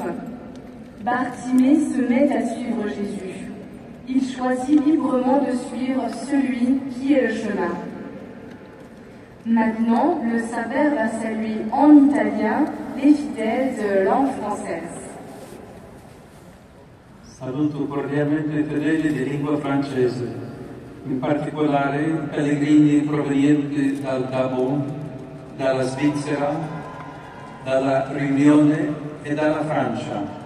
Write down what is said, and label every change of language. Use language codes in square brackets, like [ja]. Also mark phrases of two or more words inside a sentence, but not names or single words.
[fr] Bartimée se met à suivre Jésus. Il choisit librement de suivre celui qui est le chemin. Maintenant, le Saint-Père va saluer en italien les fidèles de langue française. [it] Saluto cordialmente i fedeli di lingua francese, in particolare i pellegrini provenienti dal Gabon, dalla Svizzera, dalla Riunione e dalla Francia.